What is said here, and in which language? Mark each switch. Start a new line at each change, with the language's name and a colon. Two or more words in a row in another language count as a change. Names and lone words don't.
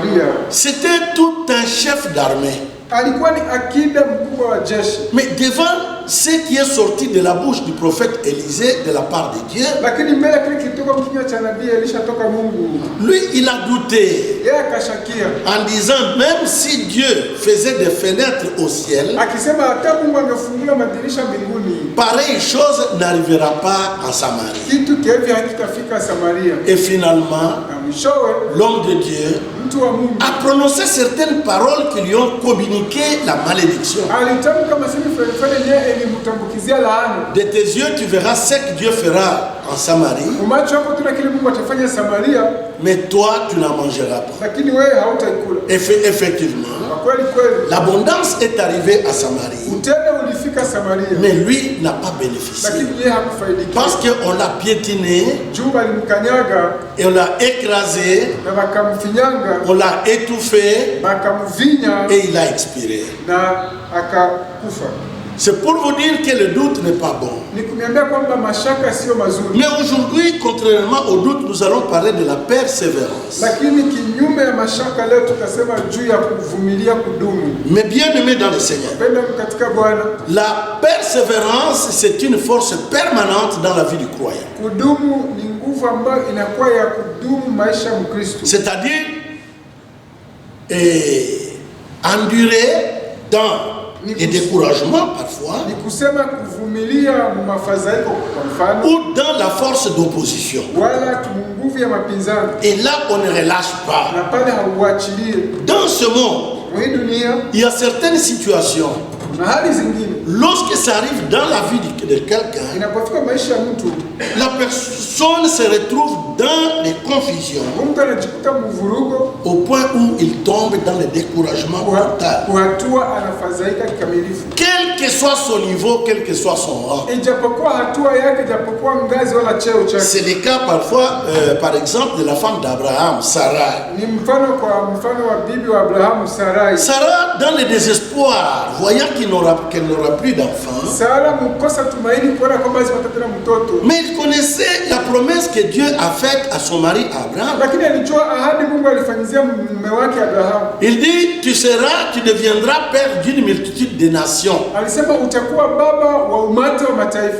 French: C'était tout un chef d'armée. Mais devant ce qui est sorti de la bouche du prophète Élisée de la part de Dieu,
Swahili: lakini mbele kile kilitoka mkinywa cha nabii Elisha toka Mungu,
French: lui il a douté
Swahili: yeye akashakia
French: en disant même si Dieu faisait des fenêtres au ciel,
Swahili: akisema hata Mungu angefungula madirisha mbinguni,
French: pareille chose n'arrivera pas en Samarie.
Swahili: kitu kivi hakitafika Samaria.
French: Et finalement,
Swahili: Na mwishowe
French: l'homme de Dieu
Swahili: mtu wa Mungu
French: a prononcé certaines paroles qui lui ont communiqué la malédiction.
Swahili: alitamka masemi fulani yeye ilimtambukizia laana.
French: De tes yeux tu verras ce que Dieu fera en Samarie,
Swahili: Umacho hapo tuna kile Mungu atafanya Samaria,
French: mais toi tu n'en mangeras pas.
Swahili: lakini wewe hautaikula.
French: Effectivement,
Swahili: Kwa kweli kweli
French: l'abondance est arrivée à Samarie,
Swahili: utele ulifika Samaria,
French: mais lui n'a pas bénéficié.
Swahili: lakini yeye hakufaidika.
French: Parce qu'on l'a piétiné,
Swahili: Juu alimkanyaga
French: et on l'a écrasé,
Swahili: na wakamfinyanga,
French: on l'a étouffé,
Swahili: wakamvinya
French: et il a expiré.
Swahili: na akakufa.
French: C'est pour vous dire que le doute n'est pas bon.
Swahili: Ni kuniambia kwamba mashaka sio mazuri.
French: Mais aujourd'hui, contrairement au doute, nous allons parler de la persévérance.
Swahili: Lakini kinyume ya mashaka leo tutasema juu ya kuvumilia kudumu.
French: Mais bien aimé dans le Seigneur,
Swahili: Penda katika Bwana,
French: la persévérance, c'est une force permanente dans la vie du croyant.
Swahili: kudumu ni nguvu ambayo inakuwa ya kudumu maisha ya Mkristo.
French: C'est-à-dire endurer dans les découragements parfois,
Swahili: Ni kusema kuvumilia mafadhaiko kwa mfano,
French: ou dans la force d'opposition.
Swahili: wala nguvu ya mapinzani,
French: Et là, on ne relâche pas.
Swahili: na pale hauachilie.
French: Dans ce monde,
Swahili: Kwa hii dunia
French: il y a certaines situations,
Swahili: na hali zingine,
French: lorsque ça arrive dans la vie de quelqu'un,
Swahili: inapofika maisha ya mtu,
French: la personne se retrouve dans les confusions,
Swahili: mtu anajikuta mvurugo,
French: au point où il tombe dans le découragement total.
Swahili: kwa hatua anafadhaika kikamilifu.
French: Quel que soit son niveau, quel que soit son rang.
Swahili: Ijapokuwa hatua yake, ijapokuwa ngazi wala cheo chake.
French: C'est le cas parfois, par exemple, de la femme d'Abraham, Sarah.
Swahili: Ni mfano wa bibi wa Abrahamu, Sarai.
French: Sarah, dans le désespoir, voyant qu'elle n'aura plus d'enfant,
Swahili: Sara mkosa tumaini kuona kwamba asipata tena mtoto.
French: mais il connaissait la promesse que Dieu a faite à son mari Abraham.
Swahili: Lakini alijua ahadi Mungu alifanyizia mume wake Abrahamu.
French: Il dit, tu deviendras père d'une multitude de nations,
Swahili: Alisema utakuwa baba wa umati wa mataifa.